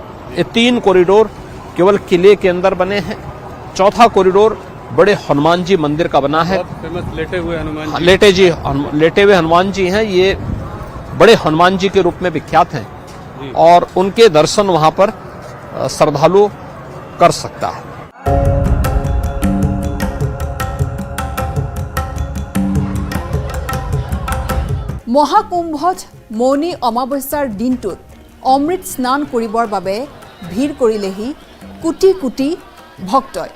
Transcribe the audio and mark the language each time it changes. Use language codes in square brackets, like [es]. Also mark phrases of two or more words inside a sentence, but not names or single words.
[hi] ये 3 कॉरिडोर केवल किले के अंदर बने हैं। चौथा कॉरिडोर बड़े हनुमान जी मंदिर का बना है। लेटे हुए हनुमान जी हैं। ये बड़े हनुमान जी के रूप में विख्यात हैं और उनके दर्शन वहां पर श्रद्धालु कर सकता है। [as] মহাকুম্ভত মৌনী অমাৱস্যাৰ দিনটোত অমৃত স্নান কৰিবৰ বাবে ভিৰ কৰিলেহি কোটি কোটি ভক্তই।